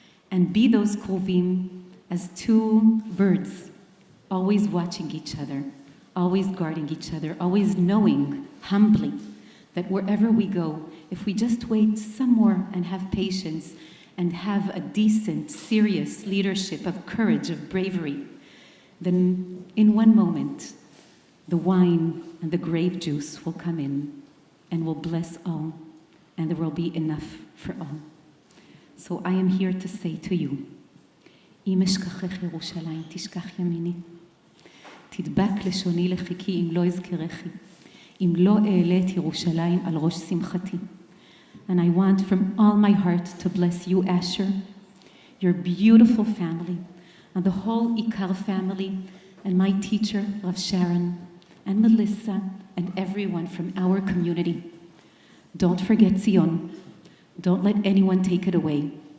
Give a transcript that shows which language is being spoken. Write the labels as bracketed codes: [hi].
[en] And be those Krovim as two birds, always watching each other, always guarding each other, always knowing, humbly, that wherever we go, if we just wait some more and have patience and have a decent, serious leadership of courage, of bravery, then in one moment, the wine and the grape juice will come in and will bless all, and there will be enough for all. So I am here to say to you, [he] אם אשכחך ירושלים, תשכח ימיני. תדבק לשוני לחיקי אם לא אזכרכי. אם לא אעלה את ירושלים על ראש שמחתי. [en] And I want from all my heart to bless you, Asher, your beautiful family, and the whole IKAR family, and my teacher, Rav Sharon, and Melissa, and everyone from our community. Don't forget Zion. Don't let anyone take it away.